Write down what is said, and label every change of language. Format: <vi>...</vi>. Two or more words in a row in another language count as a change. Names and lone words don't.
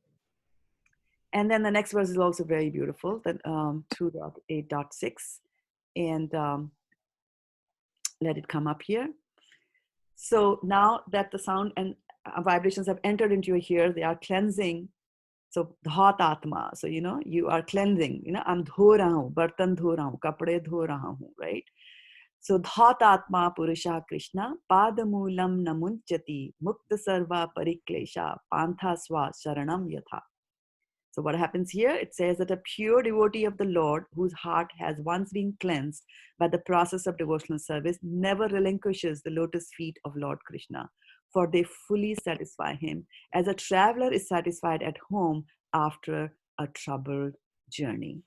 <en>And then the next verse is also very beautiful, that 2.8.6. And let it come up here. So now that the sound and vibrations have entered into your ear, they are cleansing. So</en> <sa>धौत आत्मा.</sa> <en>So you are cleansing.</en> <hi>I'm धो रहा हूँ, बर्तन धो रहा हूँ, कपड़े धो रहा हूँ, right?</hi> <sa>So धौत आत्मा पुरुष कृष्ण पादमूलं न मुञ्चति मुक्त सर्व परिक्लेश पान्थ स्व शरणं यथा.</sa> <en>So what happens here? It says that a pure devotee of the Lord, whose heart has once been cleansed by the process of devotional service, never relinquishes the lotus feet of Lord Krishna, for they fully satisfy him, as a traveler is satisfied at home after a troubled journey.</en>